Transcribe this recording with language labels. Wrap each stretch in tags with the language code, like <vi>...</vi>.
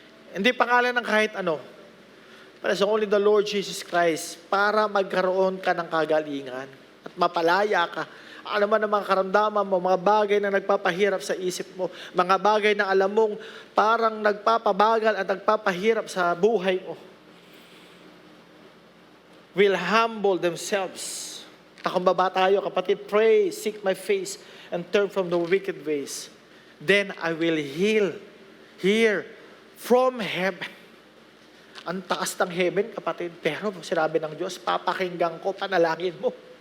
<tl>Hindi pangalan ng kahit ano.</tl> <en>But it's only the Lord Jesus Christ</en> <tl>para magkaroon ka ng kagalingan at mapalaya ka. Ano man ang mga karamdaman mo, mga bagay na nagpapahirap sa isip mo, mga bagay na alam mong parang nagpapabagal at nagpapahirap sa buhay mo,</tl> <en>will humble themselves.</en> <tl>Takumbaba tayo,</tl> <en>kapatid, pray, seek my face, and turn from the wicked ways. Then I will hear from heaven.</en> <tl>Ang taas ng heaven, kapatid, pero sinabi ng Diyos, papakinggan ko, panalangin mo.</tl>